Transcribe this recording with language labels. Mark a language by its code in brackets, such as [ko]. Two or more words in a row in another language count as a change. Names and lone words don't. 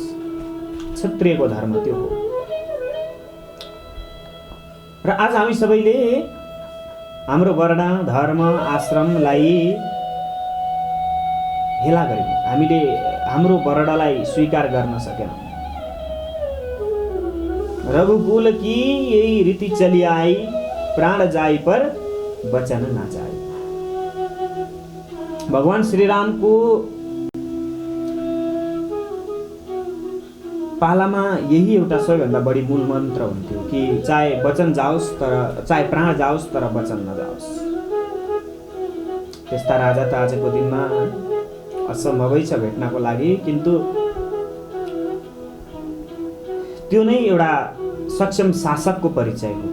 [ne] क्षत्रियको धर्म त्यो हो। र आज हामी सबैले हाम्रो वर्ण, धर्म, आश्रमलाई हेला गर्यौं, हामीले हाम्रो वर्णलाई स्वीकार गर्न सकेनौं। [hi] रघुकुल की यही रीति चली आई, प्राण जाई पर वचन ना जाई। [ne] भगवान श्री राम को पालामा यही एउटा सबैभन्दा बढी मूल मन्त्र हुन्थ्यो कि चाहे वचन जाओस् तर चाहे प्राण जाओस् तर वचन नजाओस्। त्यस्ता राजा त आजको दिनमा असम्भवै छ भेट्नको लागि, किन्तु त्यो नै एउटा सक्षम शासकको परिचय हो।